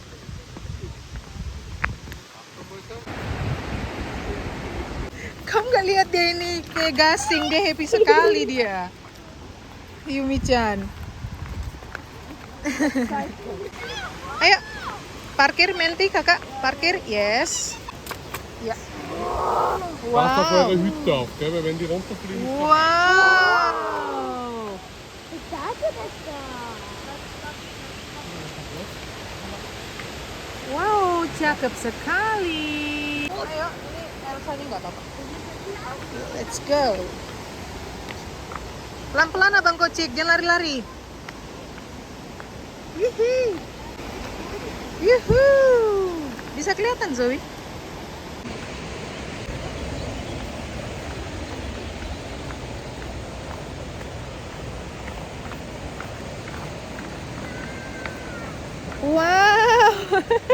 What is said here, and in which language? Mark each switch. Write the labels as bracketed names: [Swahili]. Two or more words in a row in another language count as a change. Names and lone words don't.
[Indonesian] Kamu nggak lihat dia ini kayak gasing, dia happy sekali dia. Yumi-chan. Ayo. Parkir Menti kakak, parkir, yes. Ya. [German] Pass auf eure Hütte auf, gell? Weil wenn die runterfliegen. [Indonesian] Wow. Wow, cakep sekali. Ayo, ini Elsa nih nggak apa-apa. [English] Let's go. [Indonesian] Pelan-pelan Abang Kocik, jangan lari-lari. Yuhu. Yuhu. Bisa kelihatan Zoe? Wow.